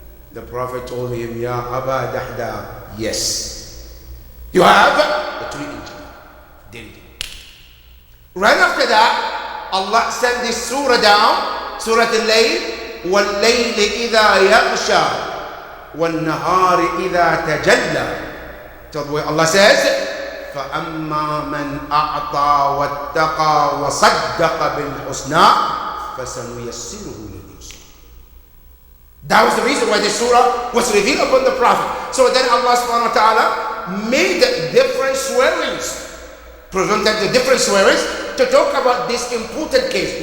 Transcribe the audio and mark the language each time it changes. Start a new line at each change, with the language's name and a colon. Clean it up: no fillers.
English: The Prophet told him, Ya Aba Dahda, yes. You have a tree in Jannah. Did it. Right after that, Allah sent this surah down, Surah Al-Layl,
Arabic: وَاللَّيْلِ إِذَا يَغْشَى وَالنَّهَارِ إِذَا تَجَلَّى.
English: So the way Allah says,
Arabic: فَأَمَّا مَنْ أَعْطَى وَاتَّقَى وَصَدَّقَ بِالْحُسْنَى فَسَنُيَسِّرُهُ لِلْيُسْرَى.
English: That was the reason why this surah was revealed upon the Prophet. So then Allah subhanahu wa ta'ala made different swearings, presented the different swearings to talk about this important case.